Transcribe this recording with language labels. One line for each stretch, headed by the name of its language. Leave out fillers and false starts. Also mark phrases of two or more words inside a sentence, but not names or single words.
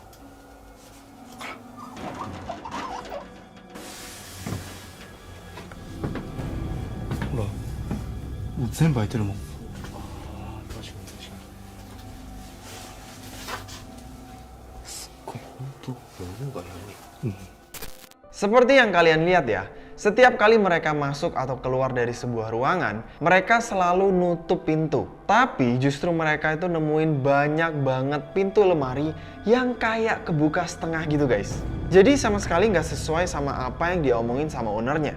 Japanese: ほらもう全部開いてるもん。確かにすっごい本当物が何。
Indonesian: Seperti yang kalian lihat ya, setiap kali mereka masuk atau keluar dari sebuah ruangan, mereka selalu nutup pintu. Tapi justru mereka itu nemuin banyak banget pintu lemari yang kayak kebuka setengah gitu guys. Jadi sama sekali nggak sesuai sama apa yang diomongin sama ownernya.